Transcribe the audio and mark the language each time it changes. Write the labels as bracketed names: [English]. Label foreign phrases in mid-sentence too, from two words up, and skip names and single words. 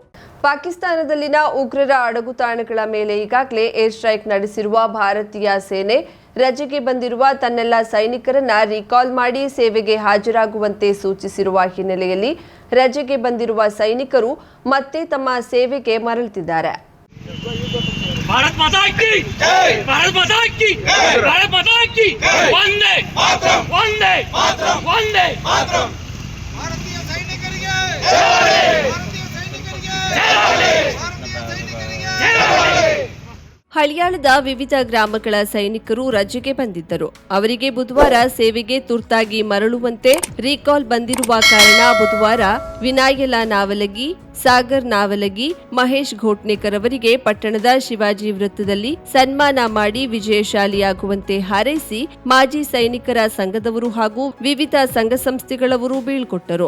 [Kannada] ಪಾಕಿಸ್ತಾನದಲ್ಲಿನ ಉಗ್ರರ ಅಡಗುತಾಣಗಳ ಮೇಲೆ ಈಗಾಗಲೇ [English] air strike [Kannada] ನಡೆಸಿರುವ ಭಾರತೀಯ ಸೇನೆ ರಜೆಗೆ ಬಂದಿರುವ ತನ್ನೆಲ್ಲ ಸೈನಿಕರನ್ನ ರೀಕಾಲ್ ಮಾಡಿ ಸೇವೆಗೆ ಹಾಜರಾಗುವಂತೆ ಸೂಚಿಸಿರುವ ಹಿನ್ನೆಲೆಯಲ್ಲಿ ರಜೆಗೆ ಬಂದಿರುವ ಸೈನಿಕರು ಮತ್ತೆ ತಮ್ಮ ಸೇವೆಗೆ ಮರಳುತ್ತಿದ್ದಾರೆ. [Hindi] भारत माता की जय, भारत माता की जय, भारत माता की वंदे मातरम, वंदे मातरम, वंदे मातरम. भारतीय सैनिकರಿಗೆ जय, भारतीय सैनिकರಿಗೆ जय, भारतीय सैनिकರಿಗೆ जय. [Kannada] ಹಳಿಯಾಳದ ವಿವಿಧ ಗ್ರಾಮಗಳ ಸೈನಿಕರು ರಜೆಗೆ ಬಂದಿದ್ದರು. ಅವರಿಗೆ ಬುಧವಾರ ಸೇವೆಗೆ ತುರ್ತಾಗಿ ಮರಳುವಂತೆ ರೀಕಾಲ್ ಬಂದಿರುವ ಕಾರಣ ಬುಧವಾರ ವಿನಾಯಲ ನಾವಲಗಿ, ಸಾಗರ್ ನಾವಲಗಿ, ಮಹೇಶ್ ಘೋಟ್ನೇಕರ್ ಅವರಿಗೆ ಪಟ್ಟಣದ ಶಿವಾಜಿ ವೃತ್ತದಲ್ಲಿ ಸನ್ಮಾನ ಮಾಡಿ ವಿಜಯಶಾಲಿಯಾಗುವಂತೆ ಹಾರೈಸಿ ಮಾಜಿ ಸೈನಿಕರ ಸಂಘದವರು ಹಾಗೂ ವಿವಿಧ ಸಂಘ ಸಂಸ್ಥೆಗಳವರು ಬೀಳ್ಕೊಟ್ಟರು.